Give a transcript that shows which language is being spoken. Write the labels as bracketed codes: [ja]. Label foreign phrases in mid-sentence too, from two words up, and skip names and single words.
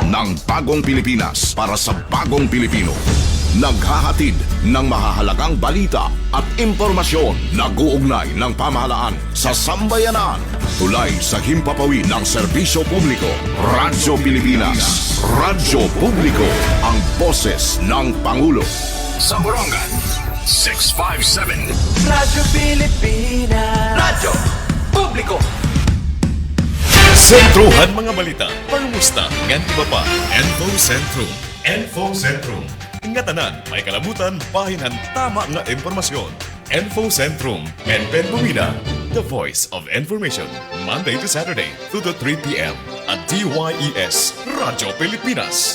[tl] Ng bagong Pilipinas para sa bagong Pilipino. Naghahatid ng mahahalagang balita at impormasyon na guugnay ng pamahalaan sa sambayanan. Tulay sa himpapawid ng serbisyo publiko. Radyo Pilipinas. Radyo Publiko. Ang boses ng Pangulo. Sa Borongan, 657. Radyo Pilipinas. Radyo Publiko. [war] Sentruhan mga balita, pangumusta, ngan iba pa, Info Centrum. Info Centrum. Ingatanan, may kalabutan, pahinhan, tama nga impormasyon. Info Centrum, Penpen Bumida, [en] the voice of information. Monday to Saturday, 2 to 3 p.m. at DYES, Radyo Pilipinas.